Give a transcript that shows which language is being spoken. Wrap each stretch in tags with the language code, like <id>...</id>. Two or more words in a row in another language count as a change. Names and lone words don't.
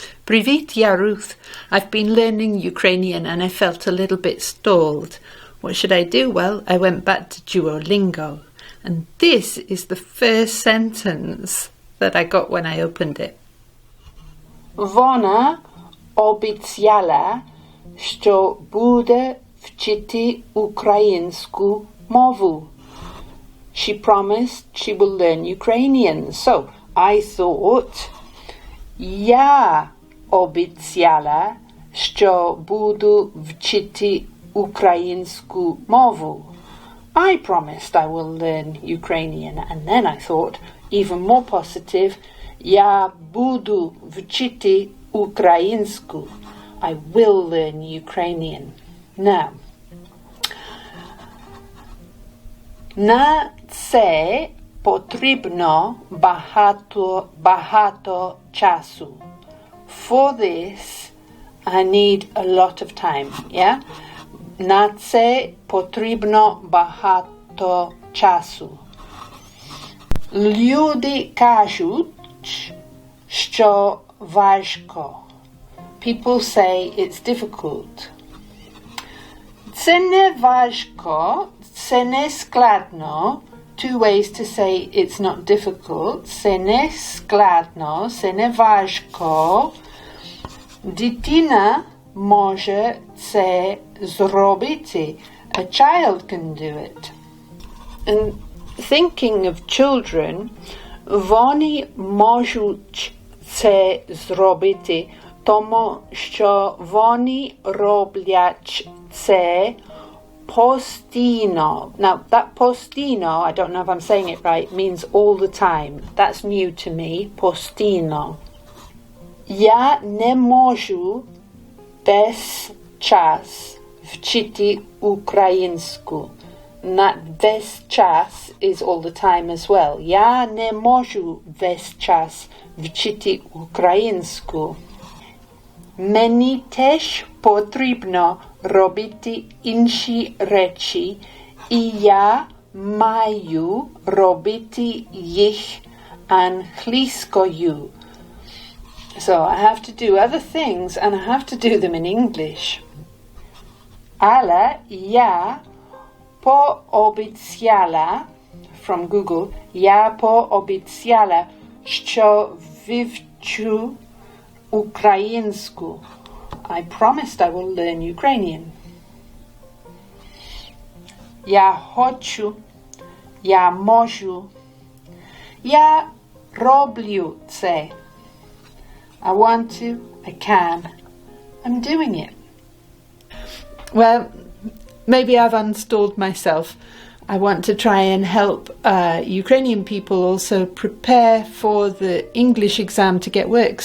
<uk>Привіт, я Ruth.</uk> <en>I've been learning Ukrainian and I felt a little bit stalled. What should I do? Well, I went back to Duolingo. And this is the first sentence that I got when I opened it.</en> <uk>Вона обіцяла, що буде вчити українську мову.</uk> <en>She promised she will learn Ukrainian. So I thought,</en> <uk>я обіцяла, що буду вчити українську мову.</uk> <en>I promised I will learn Ukrainian. And then I thought, even more positive,</en> <uk>я буду вчити українську.</uk> <en>I will learn Ukrainian. Now,</en> <uk>на це потрібно багато часу.</uk> <en>For this, I need a lot of time, yeah?</en> <uk>На це потрібно багато часу. Люди кажуть, що важко.</uk> <en>People say it's difficult.</en> <uk>Це не важко, це не складно.</uk> <en>Two ways to say it's not difficult.</en> <uk>Це не складно, це не важко. Дитина може це зробити.</uk> <en>A child can do it. And thinking of children,</en> <uk>вони можуть це зробити, тому що вони роблять це постійно.</uk> <en>Now, that постійно, I don't know if I'm saying it right, means all the time. That's new to me,</en> <uk>постійно. Я не можу без час вчити українську.</uk> <en>Not</en> <uk>весь час</uk> <en>is all the time as well.</en> <uk>Я не можу весь час вчити українську. Мені теж потрібно робити інші речі, і я маю робити їх англійською.</uk> <en>So I have to do other things and I have to do them in English.</en> <uk>Але я пообіцяла,</uk> <en>from Google,</en> <uk>я пообіцяла, що вивчу українську.</uk> <en>I promised I will learn Ukrainian.</en> <uk>Я хочу, я можу, я роблю це.</uk> <en>I want to, I can, I'm doing it. Well, maybe I've unstalled myself. I want to try and help Ukrainian people also prepare for the English exam to get work.</en>